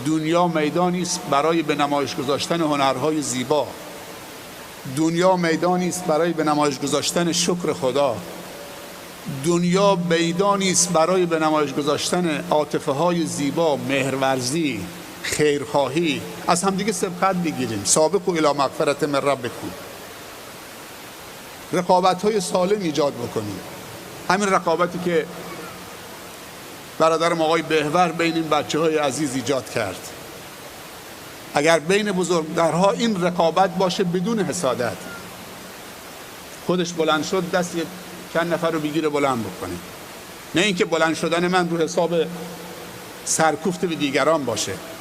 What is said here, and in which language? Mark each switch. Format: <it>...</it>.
<fa>دنیا میدانی است برای به نمایش گذاشتن هنرهای زیبا. دنیا میدانی است برای به نمایش گذاشتن شکر خدا. دنیا میدانی است برای به نمایش گذاشتن عاطفه های زیبا، مهرورزی، خیرخواهی. از همدیگه سبقت بگیریم.</fa> <ar>سابقوا الی مغفرة من ربکم.</ar> <fa>رقابت های سالم ایجاد بکنیم. همین رقابتی که برادرم آقای بهور بین این بچه های عزیز ایجاد کرد. اگر بین بزرگترها این رقابت باشه بدون حسادت، خودش بلند شد دست چند نفر رو بگیره بلند بکنه، نه اینکه بلند شدن من رو حساب سرکوفت به دیگران باشه.</fa>